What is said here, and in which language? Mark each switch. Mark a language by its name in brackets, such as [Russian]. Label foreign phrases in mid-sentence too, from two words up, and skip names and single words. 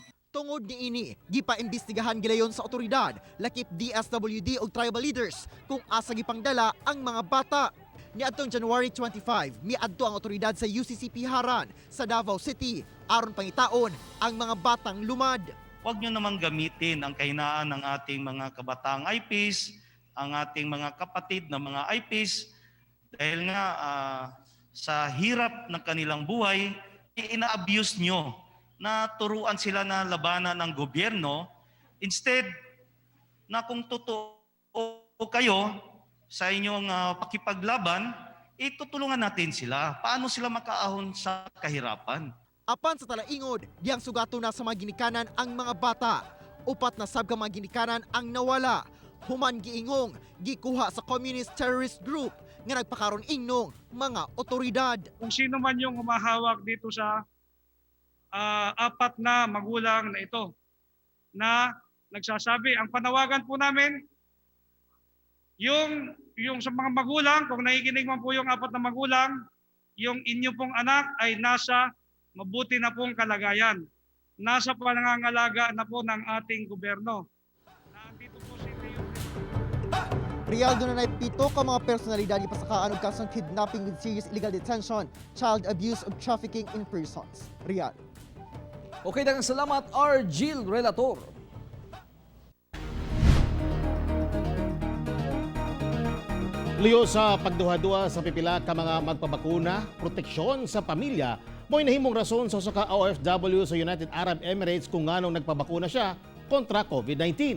[Cebuano] Tungod niini, gipaimbestigahan gilayon sa otoridad, lakip DSWD ug [English] tribal leaders [Cebuano] kung asa gipangdala ang mga bata. Niadtong January 25, miadto ang otoridad sa UCCP Haran sa Davao City aron pangitaon ang mga batang lumad. [Filipino] Huwag nyo namang gamitin ang kahinaan ng ating mga kabataang IPs, ang ating mga kapatid na mga IPs, dahil nga sa hirap ng kanilang buhay, ina-abuse nyo na turuan sila na labanan ng gobyerno. Instead, na kung totoo kayo sa inyong pakipaglaban, itutulungan natin sila. Paano sila makaahon sa kahirapan? [Cebuano] Apan sa Talaingod, diyang sugato na sa mga ginikanan ang mga bata. Upat na sab ka mga ginikanan ang nawala. Human giingong, gikuha sa communist terrorist group nga nagpakaron ingnong mga otoridad. [Filipino] Kung sino man yung humahawak dito sa apat na magulang na ito na nagsasabi, ang panawagan po namin, yung sa mga magulang, kung nakikinig man po yung apat na magulang, yung inyo pong anak ay nasa mabuti na pong kalagayan. Nasa pangangalaga na po ng ating gobyerno. Nandito po si [Cebuano] Real doon na 7 ka mga personalidad ipasakaan og kasong kidnapping [English] with serious illegal detention, [Cebuano] child abuse ug [English] trafficking in persons. [Cebuano] Real. Okay, daghang salamat Argil Relator. Liyo sa pagduha-duha sa pipila ka mga magpabakuna, proteksyon sa pamilya, mo'y nahimong rason sa usa ka OFW sa United Arab Emirates kung nganong nagpabakuna siya kontra COVID-19.